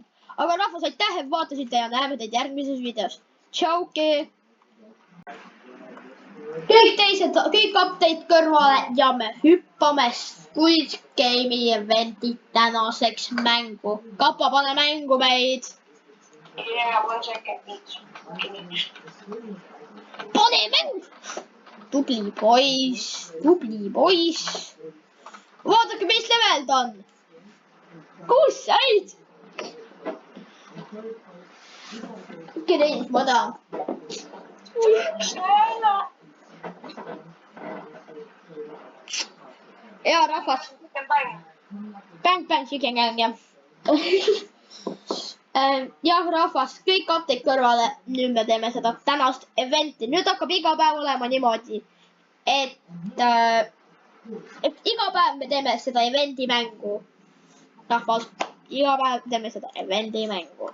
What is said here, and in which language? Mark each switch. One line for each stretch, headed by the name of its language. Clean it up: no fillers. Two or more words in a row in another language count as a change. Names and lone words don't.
Estonian: Aga rahvas, aitäh, et vaatasite ja näeme teid järgmises videos. Tšauki! Kõik update kõrvale ja me hüppame Squid Game'i eventi tänaseks mängu. Kappa, pane mängu meid! Ja,
English: one second.
Estonian: Pane mängu! Tubli poiss. Vaadake, mis level ta on. Kus said? Greens, ma tahan. Ja rahvas.
English: Bang, chicken gang,
Estonian: jah. Jah, rahvas, kõik update kõrvale. Nüüd me teeme seda tänast eventi. Nüüd hakkab iga päev olema niimoodi, et iga päev me teeme seda eventi mängu. Rahvas, iga päev teeme seda eventi mängu.